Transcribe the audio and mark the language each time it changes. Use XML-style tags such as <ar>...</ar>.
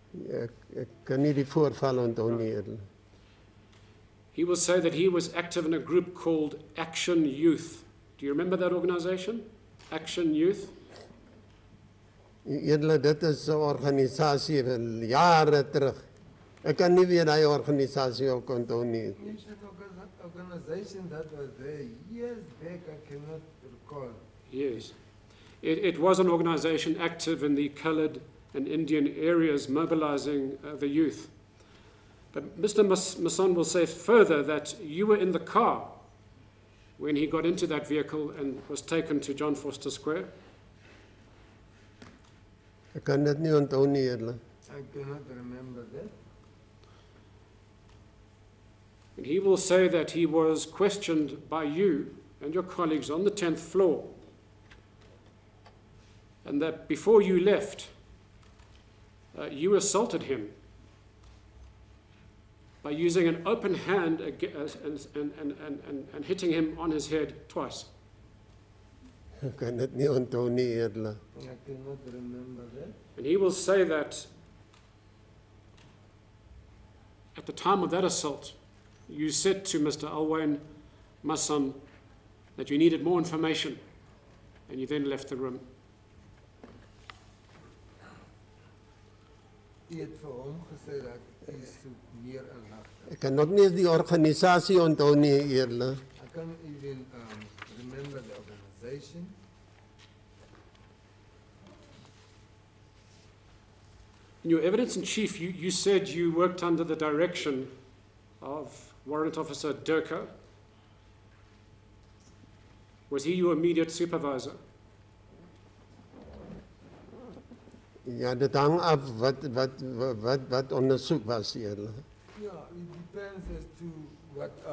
<af>Ek kan nie die voorval onthou nie, Edele.</af> <en>He will say that he was active in a group called Action Youth. Do you remember that organization? Action Youth?</en> <af>Edele, dit is 'n organisasie van jare terug. Ek kan nie weer daai organisasie ook onthou nie.</af> <en>It's an organization that was there years back, I cannot recall. Yes. It was an organization active in the colored and Indian areas, mobilizing the youth. But Mr. Masson will say further that you were in the car when he got into that vehicle and was taken to John Vorster Square.</en> <af>Ek kan dit nie onthou nie, Edele.</af> <en>I cannot remember that. And he will say that he was questioned by you and your colleagues on the 10th floor, and that before you left, you assaulted him by using an open hand and hitting him on his head twice.</en> <af>Ek kan dit nie onthou nie, Edele.</af> <en>I cannot remember that. And he will say that at the time of that assault, you said to Mr. Alwyn Masson that you needed more information, and you then left the room.</en> <af>Hy het vir hom gesê dat hy soek meer inligting. Ek kan ook nie die organisasie onthou nie, Edele.</af> <en>I can't even remember the organization. In your evidence in chief, you said you worked under the direction of Warrant Officer Durker. Was he your immediate supervisor?</en> <af>Ja, dit hang af wat ondersoek was, Edele.</af> <en>Yeah, it depends as to what</en>